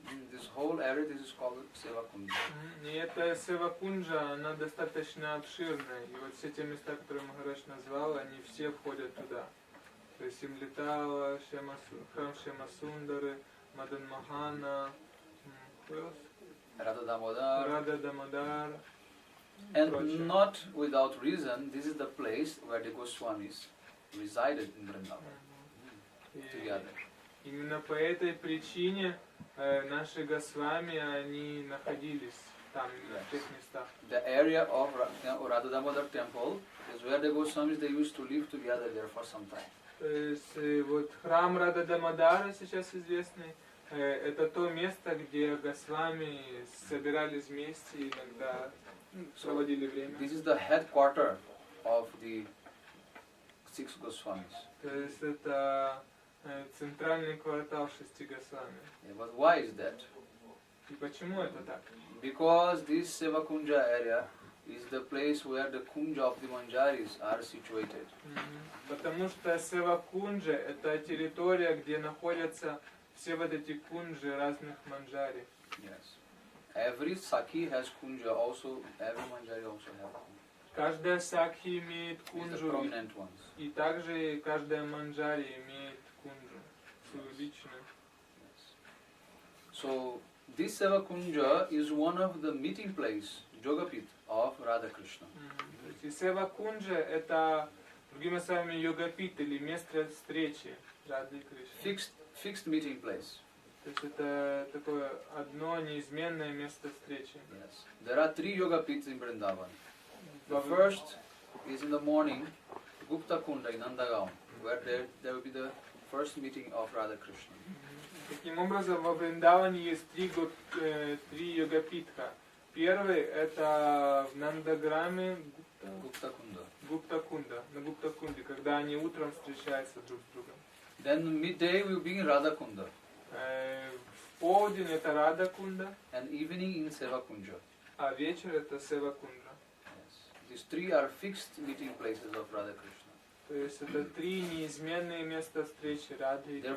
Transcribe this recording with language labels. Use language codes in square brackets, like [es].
[en] This whole area, this is called Sevakunja. [ru] И эта Севакунджа, она достаточно обширная. И вот все те места, которые Махарадж назвал, они все входят туда. То есть Имлитала, храм Шема Сундары, Мадан Махана, [en] Radha Damodar. [ru] Рада Дамодар. [en] And not without reason, this is the place where the Goswamis resided in Vrindavan together. [ru] Именно по этой причине наши Госвами, они находились там, именно в тех местах. [en] The area of Radha Damodar temple is where the Goswamis, they used to live together there for some time. [ru] То есть вот храм Рада Дамодара, сейчас известный, это то место, где Госвами собирались вместе и иногда проводили время. [en] This is the headquarter of the 6 Goswamis. [ru] То есть это центральный квартал 6 Госвами. [en] Yeah, but why is that? [ru] И почему это так? [en] Because this Sevakunja area is the place where the kunja of the manjaris are situated. [ru] Потому что Севакунджа это территория, где находятся все вот эти кунджи разных манджари. [en] Yes. Every Sakhi has kunja also, every manjari also has kunja. [ru] Каждая сакхи имеет [en] These are the [ru] кунджу, [en] prominent ones. [ru] и также каждая манджари имеет кунджу, свою личную. [en] Yes. So this Sevakunja is one of the meeting place, Yogapith, of Radha Krishna. [ru] И Севакунджа это, другими словами, йогапит или место встречи Рады и Кришны. [en] Fixed meeting place. [ru] То есть это такое одно неизменное место встречи. [en] Yes. There are 3 Yogapiths in Vrindavan. The first is in the morning, Gupta Kunda in Nandagaon, where there will be the first meeting of Radha Krishna. [ru] Таким образом, во Вриндаване есть 3 йогапитха. Первый это в Нандаграме [en] Gupta Kunda. [ru] Гупта-кунда, на Гупта-кунде, когда они утром встречаются друг с другом. [en] Then midday will be in Radha Kunda. [ru] В полдень это Рада-кунда, [en] And evening in Sevakunja. [ru] а вечер это Сева-кунда. [en] Yes. These 3 are fixed meeting places of Radha Krishna. [ru] То есть это 3 неизменные места встречи Рады и Кришны.